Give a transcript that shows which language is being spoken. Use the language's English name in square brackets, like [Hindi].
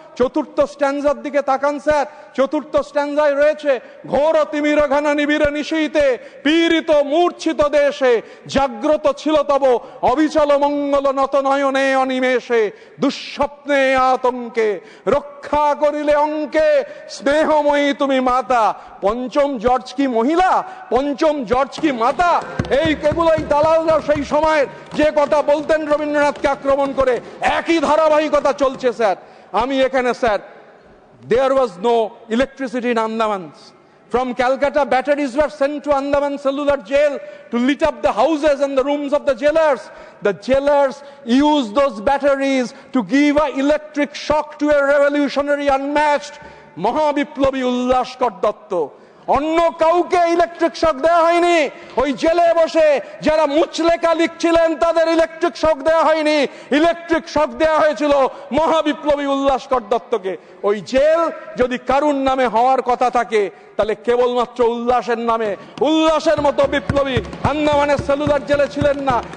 [Bangla] চতুর্থ স্ট্যান্জার দিকে তাকান স্যার। চতুর্থ স্ট্যান্জায় রয়েছে ঘোর তিমির ঘনা নিবিড় নিশীতে পীড়িত মূর্ছিত দেশে জাগ্রত ছিল তব অবিচল মঙ্গল নত নয়নে অনিমেষে দুঃস্বপ্নে আতঙ্কে রক্ষা করিলে অঙ্কে স্নেহময়ী তুমি মাতা। পঞ্চম জর্জ কি মহিলা? পঞ্চম জর্জ কি মাতা? এগুলোই দালালরা সেই সময়ের যে কথা বলতেন রবীন্দ্রনাথকে আক্রমণ করে একই ধারাবাহিকতা চলছে স্যার। আমি এখানে sir, [English] there was no electricity in Andaman. From Calcutta, batteries were sent to Andaman Cellular Jail to lit up the houses and the rooms of the jailers. The jailers used those batteries to give an electric shock to a revolutionary unmatched মহাবিপ্লবী উল্লাসকর দত্ত। [Bangla] অন্য কাউকে electric shock দেওয়া হয়নি। ওই জেলে বসে যারা মুচলেখা লিখছিলেন তাদের electric shock দেওয়া হয়নি। ইলেকট্রিক শক দেওয়া হয়েছিল মহাবিপ্লবী উল্লাসকর দত্তকে। ওই জেল যদি কারুর নামে হওয়ার কথা থাকে তাহলে কেবলমাত্র উল্লাসের নামে, উল্লাসের মতো বিপ্লবী আন্দামানের সেলুলার জেলে ছিলেন না।